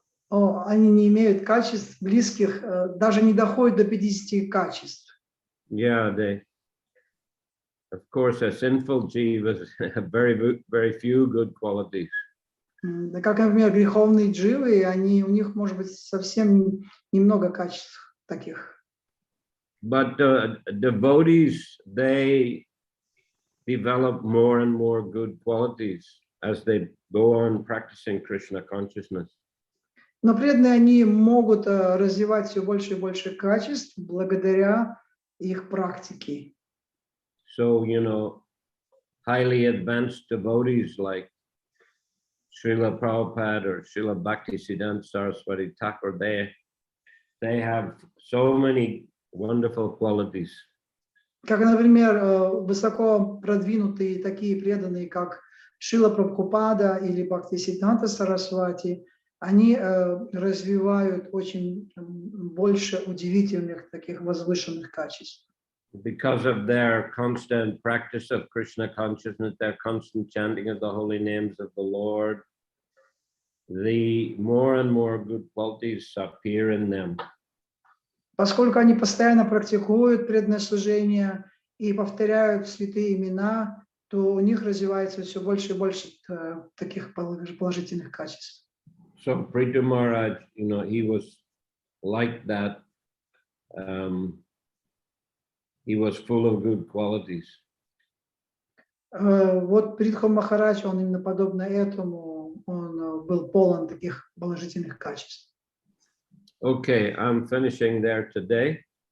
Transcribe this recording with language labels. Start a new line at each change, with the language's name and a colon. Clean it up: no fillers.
Russian: Они не имеют качеств близких, даже не доходят до 50 качеств.
English: Yeah, of course, a sinful jivas have very few good qualities.
Russian: Как, например, греховные дживы, у них может быть совсем немного качеств таких.
English: But devotees, they develop more and more good qualities as they go on practicing Krishna consciousness.
Russian: Но преданные, они могут развивать все больше и больше качеств благодаря их практике.
English: So, highly advanced devotees like Srila Prabhupada or Srila Bhaktisiddhanta Saraswati Thakur, they have so many wonderful qualities.
Russian: Как, например, высоко продвинутые такие преданные, как Шрила Прабхупада или Бхактисиддханта Сарасвати, они развивают очень больше удивительных таких возвышенных качеств.
English: Because of their constant practice of Krishna consciousness, their constant chanting of the holy names of the Lord, the more and more good qualities appear in them.
Russian: Поскольку они постоянно практикуют преданное служение и повторяют святые имена, то у них развивается все больше и больше таких положительных качеств.
English: So Prithu Maharaj, he was like that. He was full of good qualities.
Russian: Вот Притху Махарадж, он именно подобно этому, он был полон таких положительных качеств.
English: Okay, I'm finishing there today.